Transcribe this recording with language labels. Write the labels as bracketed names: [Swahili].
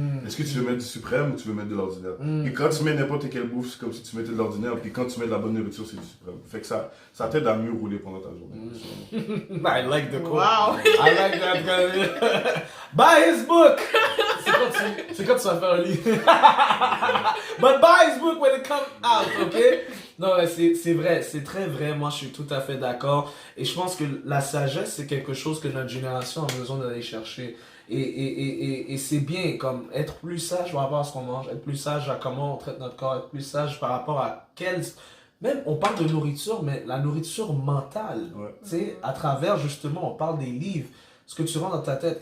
[French] Est-ce que tu veux mettre du suprême ou tu veux mettre de l'ordinaire? Et quand tu mets n'importe quelle bouffe, c'est comme si tu mettais de l'ordinaire, puis quand tu mets de la bonne nourriture, c'est du suprême. Fait que ça t'aide à mieux rouler pendant ta journée. [English] I like the quote. Wow. I like that. Buy his book! [French] C'est quand tu vas faire un livre. [English] But buy his book when it comes out, ok? [French] Non, mais c'est vrai, c'est très vrai. Moi, je suis tout à fait d'accord. Et je pense que la sagesse, c'est quelque chose que notre génération a besoin d'aller chercher. Et c'est bien, comme être plus sage par rapport à ce qu'on mange, être plus sage à comment on traite notre corps, être plus sage par rapport à Même, on parle de nourriture, mais la nourriture mentale, tu sais, à travers, justement, on parle des livres, ce que tu rends dans ta tête.